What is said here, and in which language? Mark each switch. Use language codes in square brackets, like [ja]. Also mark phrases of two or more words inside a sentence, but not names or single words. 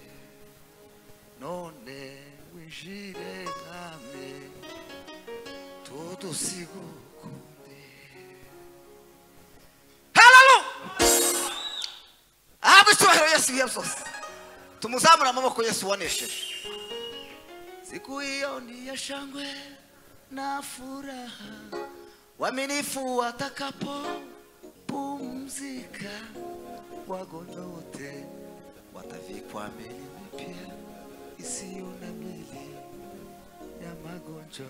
[rn] None wishire Mwami tudusiga ukundi. Hallelujah! [rw] Ahabwe icyubahiro Yesu ibihe byose. Tumuzamure amaboko Yesu wanesheje. [sw] Siku hiyo ni ya shangwe na furaha, waaminifu watakapopumzika, wagonjwa wote watavikwa mili mipya isiyo na mili ya magonjwa.